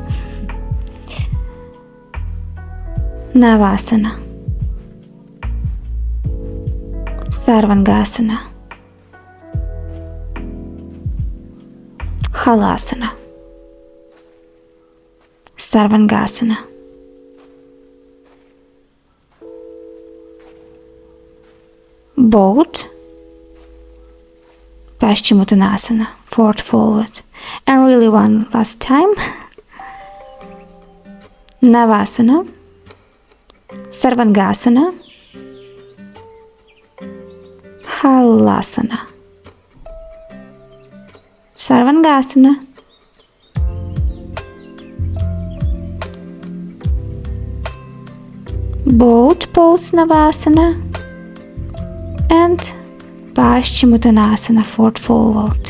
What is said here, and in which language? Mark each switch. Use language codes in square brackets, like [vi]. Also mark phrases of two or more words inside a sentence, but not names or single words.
[en] Navasana, Sarvangasana, Halasana, Sarvangasana. Both Paschimottanasana, forward fold. And really one last time. Navasana, Sarvangasana, Halasana, Sarvangasana, both pose Navasana and Paschimottanasana, forward fold.